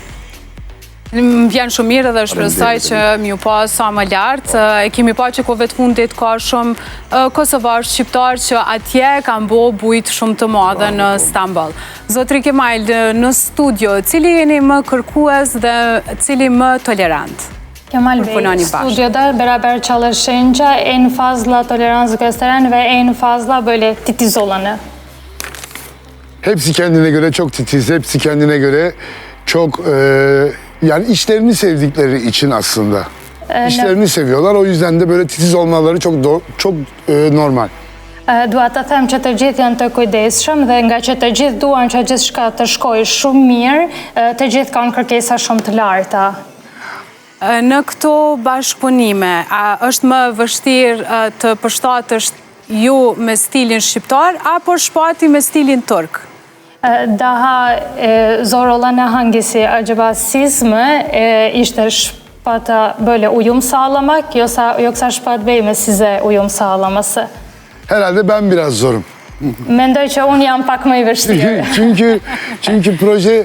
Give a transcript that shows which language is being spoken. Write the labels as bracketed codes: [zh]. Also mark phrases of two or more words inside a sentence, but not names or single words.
[sq] Më vjen shumë mirë dhe shpresoj që m'ju pa sa më lartë. E kemi pa që kohëve të fundit ka shumë kosovarë shqiptarë që atje kanë bo bujt shumë të madhe në Stamboll. Zotri Kemal, në studio, cili jeni më kërkues dhe cili më tolerant? [tr] Kemal Bey, studioda beraber çalışınca en fazla tolerans gösteren ve en fazla böyle titiz olanı. Hepsi kendine göre çok titiz, hepsi kendine göre çok yani işlerini sevdikleri için aslında. İşlerini seviyorlar, o yüzden de böyle titiz olmaları çok normal. [sq] Dua të them që të gjithë janë të kujdesshëm dhe nga që të gjithë duan që gjithçka të shkojë shumë mirë, të gjithë kanë kërkesa shumë të larta. Në këto bashkëpunime, a është më vështirë të përshtatësh ju me stilin shqiptar, apo shpati me stilin turk? [tr] Daha zor olanı hangisi? Acaba siz mi işte Şıpat'a böyle uyum sağlamak yoksa Şıpat Bey mi size uyum sağlaması? Herhalde ben biraz zorum. [sq] Mendoj që unë jam pak më i vështirë. [tr] Çünkü proje